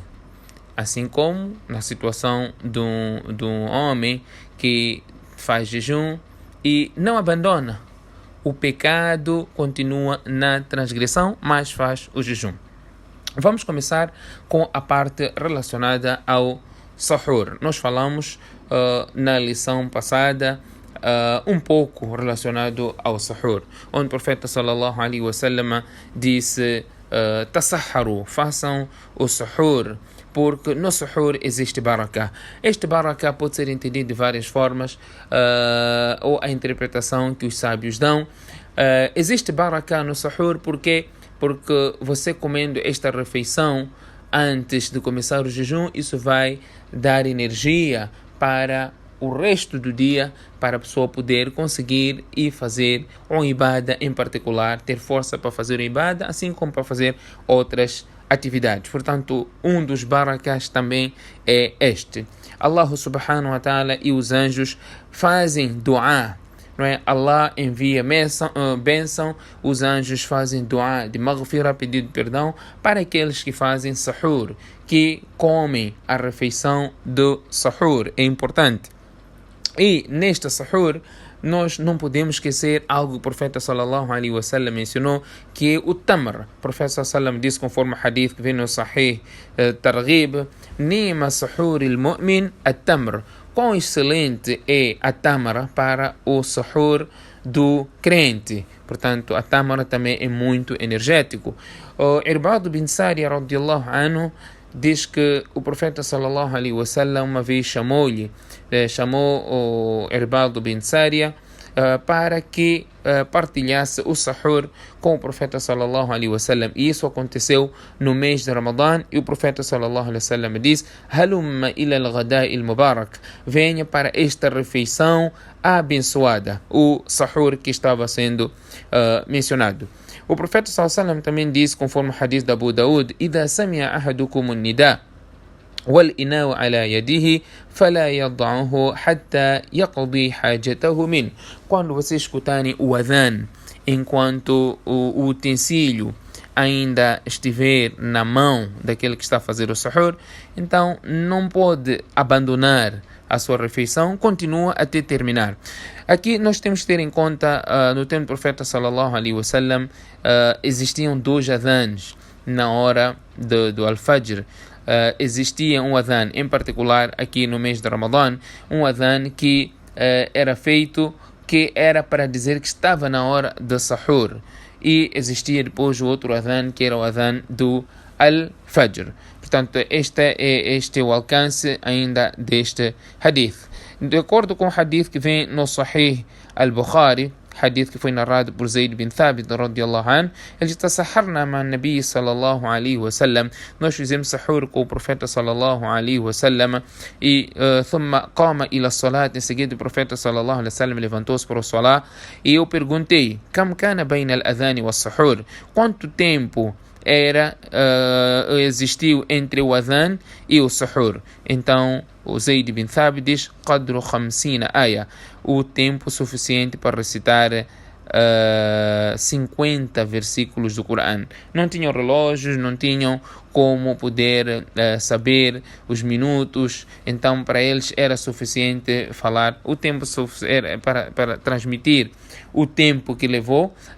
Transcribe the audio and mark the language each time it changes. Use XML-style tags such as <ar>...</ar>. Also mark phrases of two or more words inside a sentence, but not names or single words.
<pt>Assim como na situação de um homem que faz jejum e não abandona o pecado, continua na transgressão, mas faz o jejum. Vamos começar com a parte relacionada ao sahur. Nós falamos na lição passada um pouco relacionado ao sahur, onde o profeta</pt> <ar>صلى الله عليه وسلم</ar> <pt>disse: tasahharu, façam o sahur, porque no sahur existe baraka. Este baraka pode ser entendido de várias formas, ou a interpretação que os sábios dão. Existe baraka no sahur porque você comendo esta refeição antes de começar o jejum, isso vai dar energia para o resto do dia, para a pessoa poder conseguir e fazer uma ibada em particular, ter força para fazer uma ibada, assim como para fazer outras atividades. Portanto, um dos barakas também é este. Allah</pt> <ar>سبحانه وتعالى</ar> <pt>e os anjos fazem dua, não é? Allah envia bênção, os anjos fazem dua de maghfirah, pedido de perdão, para aqueles que fazem sahur, que comem a refeição do sahur. É importante. E neste sahur, nós não podemos esquecer algo que o profeta</pt> <ar>صلى الله عليه وسلم</ar> <pt>mencionou, que é o tamr. O profeta</pt> <ar>صلى الله عليه وسلم</ar> <pt>disse, conforme o hadith que vem no Sahih Targhib:</pt> <ar>نعم سحور المؤمن التمر.</ar> <pt>Quão excelente é a tamara para o sahur do crente. Portanto, a tamara também é muito energético. O Irbad bin Sariya</pt> <ar>رضي الله عنه</ar> <pt>diz que o profeta</pt> <ar>صلى الله عليه وسلم</ar> <pt>uma vez chamou o Irbad bin Sariya para que partilhasse o sahur com o profeta</pt> <ar>صلى الله عليه وسلم.</ar> <pt>E isso aconteceu no mês de Ramadã, e o profeta</pt> <ar>صلى الله عليه وسلم</ar> <pt>diz:</pt> <ar>هلم إلى الغداء المبارك,</ar> <pt>venha para esta refeição abençoada, o sahur que estava sendo mencionado. O profeta</pt> <ar>صلى الله عليه وسلم</ar> <pt>também diz, conforme o hadith de Abu Daud:</pt> <ar>إذا سمع أحدكم النداء والإناء على يده فلا يضعه حتى يقضي حاجته منه.</ar> <pt>Quando você escutarem o adhan, enquanto o utensílio ainda estiver na mão daquele que está a fazer o sahur, então não pode abandonar a sua refeição, continua até terminar. Aqui nós temos que ter em conta, no tempo do profeta</pt> <ar>صلى الله عليه وسلم,</ar> <pt>existiam dois adhans na hora do al-Fajr. Existia um adhan em particular aqui no mês de Ramadã, um adhan que era feito, que era para dizer que estava na hora do sahur, e existia depois o outro adhan, que era o adhan do al-Fajr. Portanto, este é o alcance ainda deste hadith. De acordo com o hadith que vem no Sahih al-Bukhari, hadith que foi narrado por Zayd bin Thabit</pt> <ar>رضي الله عنه,</ar> <pt>ele diz:</pt> <ar>"تسحرنا مع النبي صلى الله عليه وسلم",</ar> <pt>nós fizemos sahur com o profeta</pt> <ar>صلى الله عليه وسلم,</ar> <pt>e</pt> <ar>ثم قام إلى الصلاة,</ar> <pt>em seguida o profeta</pt> <ar>صلى الله عليه وسلم</ar> <pt>levantou-se para o salat, e eu perguntei:</pt> <ar>"كم كان بين الأذان والسحور?",</ar> <pt>quanto tempo existiu entre o adhan e o sahur? Então o Zayd bin Thabit diz:</pt> <ar>"قدر 50 آية",</ar> <pt>o tempo suficiente para recitar 50 versículos do Coran. Não tinham relógios, não tinham como poder saber os minutos, então para eles era suficiente falar o tempo para transmitir o tempo que levou.</pt>